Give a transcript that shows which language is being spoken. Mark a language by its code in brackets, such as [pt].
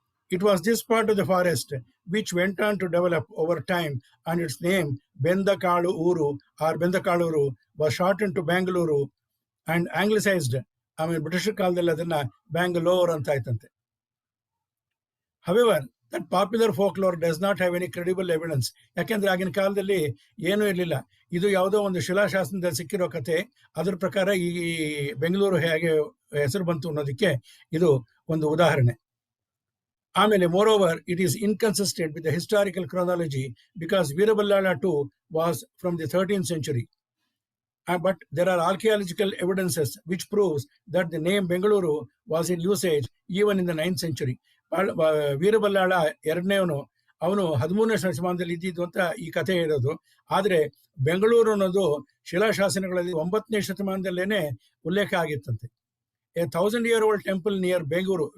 [en] It was this part of the forest which went on to develop over time, and its name Bendakalu Uru or Bendakaluru was shortened to Bangalore and anglicized. [kn] British ಕಾಲದಲ್ಲಿ ಅದನ್ನ Bangalore ಅಂತ ಆಯ್ತಂತೆ. [en] However, that popular folklore does not have any credible evidence. [kn] ಯಾಕೆಂದ್ರೆ ಆಗಿನ ಕಾಲದಲ್ಲಿ ಏನೂ ಇರಲಿಲ್ಲ. ಇದು ಯಾವುದೋ ಒಂದು ಶಿಲಾಶಾಸನದಲ್ಲಿ ಸಿಕ್ಕಿರೋ ಕತೆ. ಅದ್ರ ಪ್ರಕಾರ ಈ ಬೆಂಗಳೂರು ಹೇಗೆ ಹೆಸರು ಬಂತು ಅನ್ನೋದಕ್ಕೆ ಇದು ಒಂದು ಉದಾಹರಣೆ. ಆಮೇಲೆ [en] moreover, it is inconsistent with the historical chronology because Veeraballala too was from the 13th century. But there are archaeological evidences which proves that the name Bengaluru was in usage even in the 9th century. [kn] Veeraballala ಎರಡನೇವನು, ಅವನು 13ನೇ ಶತಮಾನದಲ್ಲಿ ಇದ್ದಿದ್ದು ಅಂತ ಈ ಕಥೆ ಇರೋದು. ಆದ್ರೆ ಬೆಂಗಳೂರು ಅನ್ನೋದು ಶಿಲಾಶಾಸನಗಳಲ್ಲಿ 9ನೇ ಶತಮಾನದಲ್ಲೇನೆ ಉಲ್ಲೇಖ ಆಗಿತ್ತಂತೆ. [en] A 1000-year-old temple near Beguru.